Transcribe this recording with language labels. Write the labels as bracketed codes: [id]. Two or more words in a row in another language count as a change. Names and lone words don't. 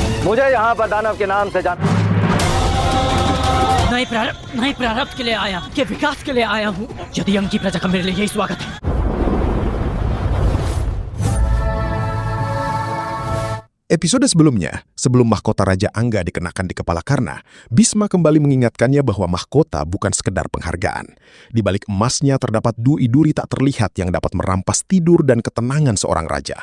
[hi] मुझे यहाँ पर दानव के नाम से जान नए प्रारब्ध के लिए आया, के विकास के लिए आया हूँ। यदि अंग की प्रजा का मेरे लिए यही स्वागत है। [id] Episode sebelumnya, sebelum mahkota Raja Angga dikenakan di kepala Karna, Bhisma kembali mengingatkannya bahwa mahkota bukan sekedar penghargaan. Di balik emasnya terdapat duri-duri tak terlihat yang dapat merampas tidur dan ketenangan seorang raja.